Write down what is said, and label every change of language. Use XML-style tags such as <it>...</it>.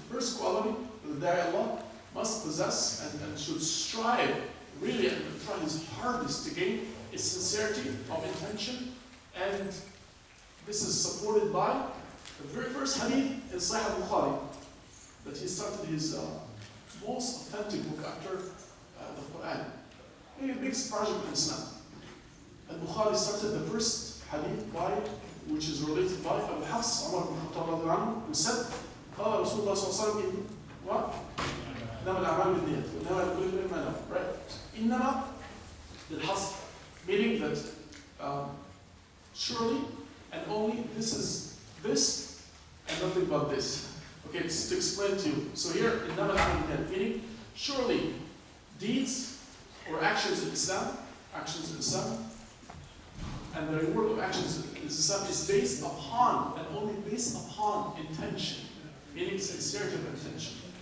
<en>First quality that the Da'i Allah must possess and should strive really and try his hardest to gain is sincerity of intention, and this is supported by the very first hadith in Sahih al-Bukhari that he started his most authentic book after the Quran. A big project in Islam. Al-Bukhari started the first hadith which is related by Abu Hafs Umar ibn Khattab, who said,</en> <ar>قال رسول الله صلى الله عليه وسلم</ar> <en>what?</en> <ar>إنما الأعمال بالنيات وإنما لكل امرئ ما نوى.</ar> <en>Right?</en> <ar>إنما للحصر,</ar> <en>meaning that surely and only this is this and nothing but this. Okay, it's to explain to you. So here,</en> <ar>إنما الأعمال بالنيات,</ar> <en>meaning surely deeds or actions in Islam, and the reward of actions in Islam is based upon and only based upon intention, meaning sincerity of intention.</en>